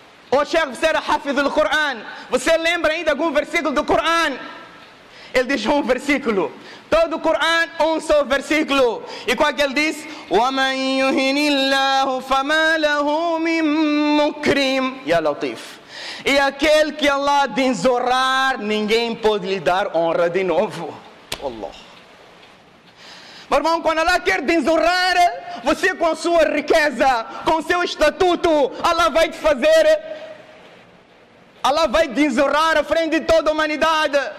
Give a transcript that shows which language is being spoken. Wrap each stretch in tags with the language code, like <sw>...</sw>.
<pt>Ô Sheikh, você era hafiz do Coran. Você lembra ainda algum versículo do Coran? Ele diz um versículo. Todo o Coran, um só versículo. E qual que ele diz?</pt> <ar>وَمَنْ يُهِنِ اللَّهُ فَمَا لَهُ مِنْ مُكْرِمٍ Ya Latif.</ar> <pt>E aquele que Allah desonrar, ninguém pode lhe dar honra de novo. Allah. Meu irmão, quando Allah quer desonrar, você com a sua riqueza, com o seu estatuto, Allah vai te fazer, Allah vai desonrar à frente de toda a humanidade.</pt>